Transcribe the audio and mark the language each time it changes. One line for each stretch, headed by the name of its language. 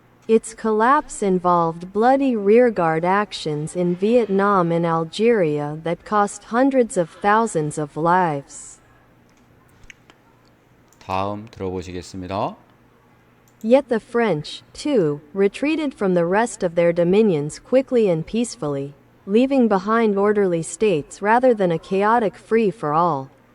English: Its collapse involved bloody rearguard actions in Vietnam and Algeria that cost hundreds of thousands of lives.
Korean: 다음 들어보시겠습니다.
English: Yet the French, too, retreated from the rest of their dominions quickly and peacefully, leaving behind orderly states rather than a chaotic free-for-all.